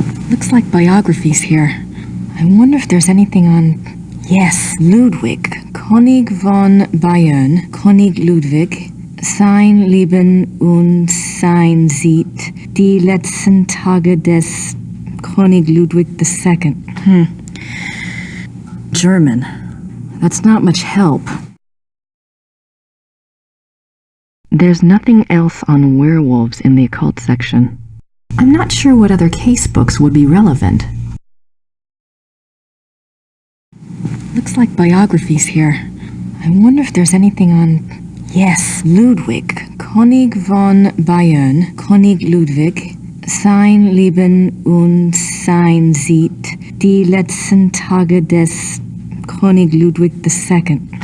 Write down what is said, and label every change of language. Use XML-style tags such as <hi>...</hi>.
<en>Looks like biographies here. I wonder if there's anything on... Yes, Ludwig.</en> <de>König von Bayern, König Ludwig, sein Leben und sein Sieg, die letzten Tage des König Ludwig II.</de> <en>German. That's not much help. There's nothing else on werewolves in the occult section. I'm not sure what other case books would be relevant. Looks like biographies here. I wonder if there's anything on... Yes, Ludwig.</en> <de>König von Bayern, König Ludwig, sein Leben und sein Sieg, die letzten Tage des König Ludwig II.</de>